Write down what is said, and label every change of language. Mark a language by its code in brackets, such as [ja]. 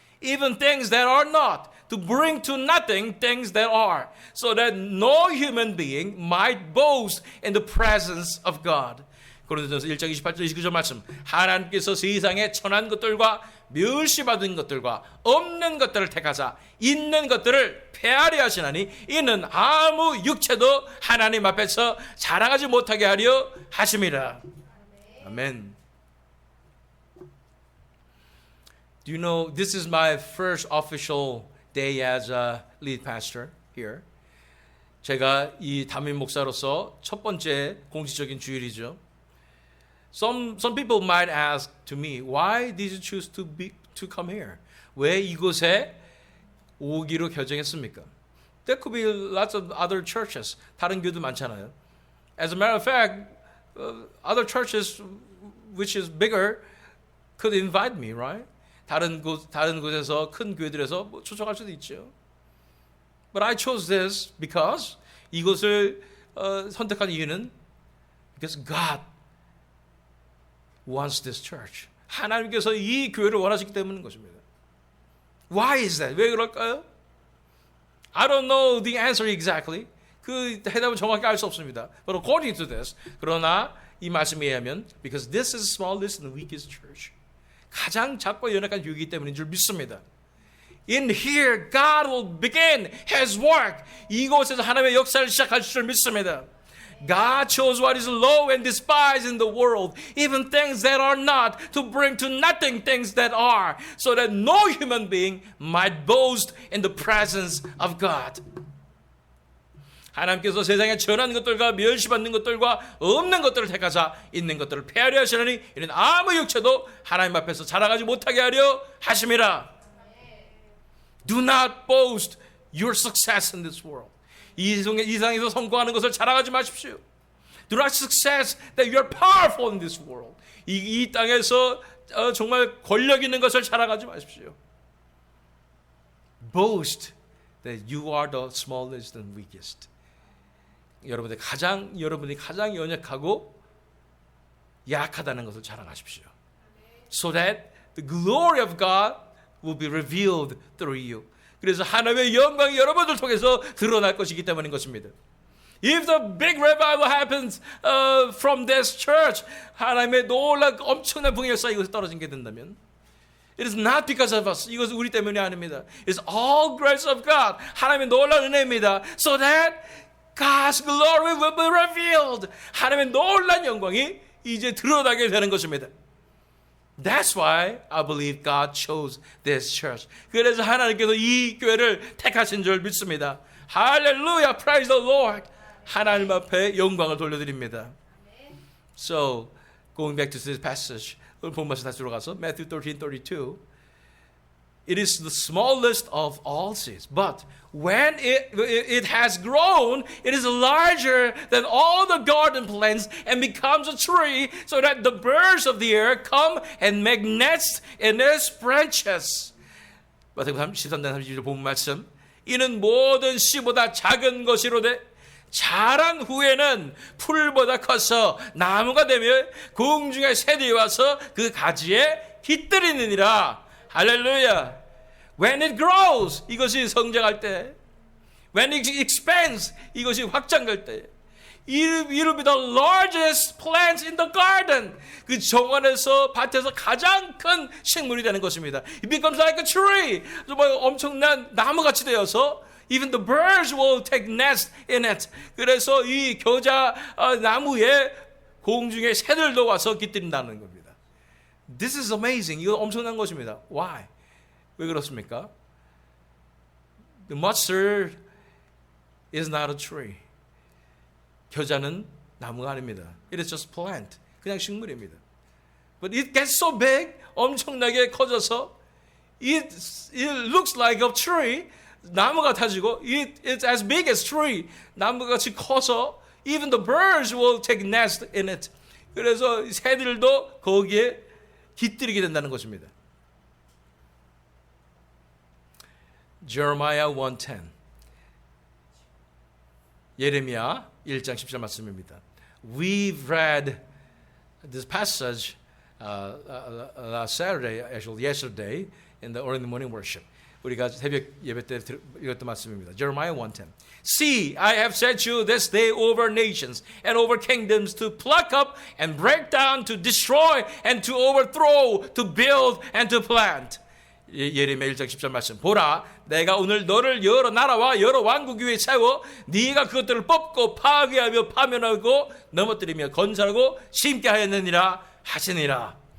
[en] even things that are not, to bring to nothing things that are, so that no human being might boast in the presence of God. [ko] 고린도전서 1장 28절 29절 말씀. 하나님께서 세상에 천한 것들과 멸시받은 것들과 없는 것들을 택하사 있는 것들을 폐하려 하시나니 이는 아무 육체도 하나님 앞에서 자랑하지 못하게 하려 하심이라. 아멘. [en] Do you know this is my first official day as a lead pastor here. [ko] 제가 이 담임 목사로서 첫 번째 공식적인 주일이죠. [en] Some people might ask to me, why did you choose to come here? [ko] 왜 이곳에 오기로 결정했습니까? [en] There could be lots of other churches. [ko] 다른 교회도 많잖아요. [en] As a matter of fact, other churches which is bigger could invite me, right? [ko] 다른 곳에서 큰 교회들에서 초청할 수도 있죠. [en] But I chose this because [ko] 이곳을 선택한 이유는 [en] because God wants this church. [ko] 하나님께서 이 교회를 원하시기 때문인 것입니다. [en] Why is that? [ko] 왜 그럴까요? [en] I don't know the answer exactly. [ko] 그 해답은 정확히 알 수 없습니다. [en] But according to this, [ko] 그러나 이 말씀에 의하면 [en] because this is the smallest and weakest church. [ko] 가장 작고 연약한 교회이기 때문인 줄 믿습니다. [en] In here, God will begin His work. [ko] 이곳에서 하나님의 역사를 시작할 줄 믿습니다. [en] God chose what is low and despised in the world, even things that are not, to bring to nothing things that are, so that no human being might boast in the presence of God. [ko] 하나님께서 세상에 전한 것들과 멸시받는 것들과 없는 것들을 택하사 있는 것들을 폐하려 하시느니 이는 아무 육체도 하나님 앞에서 자랑하지 못하게 하려 하심이라. [en] Do not boast your success in this world. [ko] 이 세상에서 성공하는 것을 자랑하지 마십시오. [en] Do not success that you are powerful in this world. [ko] 이 땅에서 정말 권력 있는 것을 자랑하지 마십시오. [en] Boast that you are the smallest and weakest. [ko] 여러분이 가장 연약하고 약하다는 것을 자랑하십시오. [en] So that the glory of God will be revealed through you. [ko] 그래서 하나님의 영광이 여러분들 통해서 드러날 것이기 때문인 것입니다. [en] If the big revival happens from this church, [ko] 하나님의 놀라운 엄청난 풍요의 역사가 이곳에 떨어지게 된다면 [en] it is not because of us. [ko] 이것은 우리 때문이 아닙니다. [en] It is all grace of God. [ko] 하나님의 놀라운 은혜입니다. [en] So that God's glory will be revealed. [ko] 하나님의 놀라운 영광이 이제 드러나게 되는 것입니다. [en] That's why I believe God chose this church. [ko] 그래서 하나님께서 이 교회를 택하신 줄 믿습니다. [en] 할렐루야, praise the Lord. [ko] 하나님 앞에 영광을 돌려드립니다. [en] So, going back to this passage, [ko] 오늘 본 말씀 다시 들어가서 [en] Matthew 13:32. It is the smallest of all seeds, but when it has grown, it is larger than all the garden plants and becomes a tree, so that the birds of the air come and make nests in its branches. [ko] 마태복음 13장 32절 본 말씀. 이는 모든 씨보다 작은 것이로되 자란 후에는 풀보다 커서 나무가 되며 공중의 새들이 와서 그 가지에 깃들이느니라. 할렐루야. [en] When it grows, [ko] 이것이 성장할 때. [en] When it expands, [ko] 이것이 확장할 때. [en] It will be the largest plants in the garden. [ko] 그 정원에서 밭에서 가장 큰 식물이 되는 것입니다. [en] It becomes like a tree. [ko] 정말 엄청난 나무같이 되어서 [en] even the birds will take nest in it. [ko] 그래서 이 겨자 나무에 공중에 새들도 와서 깃든다는 겁니다. [en] This is amazing. [ko] 이거 엄청난 것입니다. [en] Why? [ko] 왜 그렇습니까? [en] The mustard is not a tree. [ko] 겨자는 나무가 아닙니다. [en] It is just plant. [ko] 그냥 식물입니다. [en] But it gets so big, [ko] 엄청나게 커져서 [en] it looks like a tree. [ko] 나무 같아지고 [en] it's as big as tree. [ko] 나무같이 커서 [en] even the birds will take nest in it. [ko] 그래서 새들도 거기에 깃들이게 된다는 것입니다. [en] Jeremiah 1:10. [ko] 예레미야 1장 10절 말씀입니다. [en] We've read this passage last Saturday, actually yesterday, in the early morning worship. [ko] 우리가 새벽 예배 때 읽었던 말씀입니다. [en] Jeremiah 1:10. See, I have set you this day over nations and over kingdoms to pluck up and break down, to destroy and to overthrow, to build and to plant. [ko] 예레미야 1장 10절 말씀. 보라, 내가 오늘 너를 여러 나라와 여러 왕국 위에 세워 네가 그것들을 뽑고 파괴하며 파멸하고 넘어뜨리며 건설하고 심게 하였느니라 하시니라.